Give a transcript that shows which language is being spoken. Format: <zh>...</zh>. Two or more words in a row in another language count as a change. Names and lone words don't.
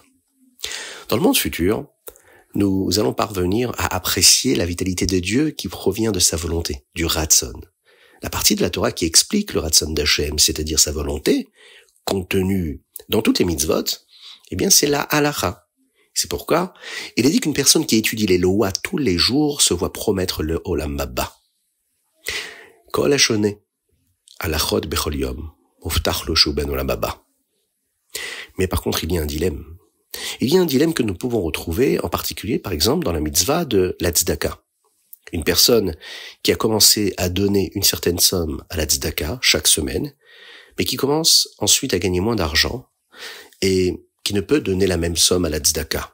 <fr>Dans le monde futur, nous allons parvenir à apprécier la vitalité de Dieu qui provient de sa volonté, du Ratzon. La partie de la Torah qui explique le Ratzon d'Hashem, c'est-à-dire sa volonté, contenue dans toutes les mitzvot, eh bien c'est la halacha. C'est pourquoi il est dit qu'une personne qui étudie les lois tous les jours se voit promettre le</fr> <he>עולם הבא. כל השונה הלכות בכל יום מובטח לו שהוא בן עולם הבא.</he> <fr>Mais par contre, il y a un dilemme. Il y a un dilemme que nous pouvons retrouver, en particulier, par exemple, dans la mitzvah de la tzedaka. Une personne qui a commencé à donner une certaine somme à la tzedaka chaque semaine, mais qui commence ensuite à gagner moins d'argent et qui ne peut donner la même somme à la tzedaka.</fr>